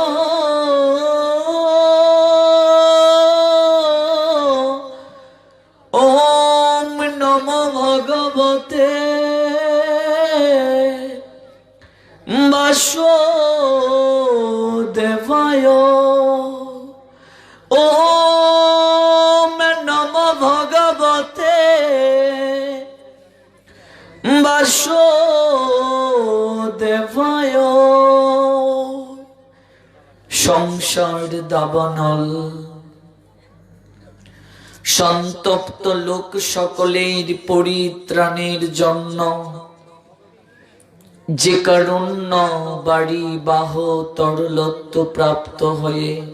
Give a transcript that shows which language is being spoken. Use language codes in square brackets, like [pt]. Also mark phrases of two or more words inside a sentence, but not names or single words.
[sa] ওম নমো ভগবতে বাসুদেবায়। ওম নমো ভগবতে বাসুদেবায়। [bn] সংসার দাবানল সন্তপ্ত লোক সকলের পরিত্রাণের জন্য যে কারুণ্য বাড়ি বাহ তরলত্ব প্রাপ্ত হয়ে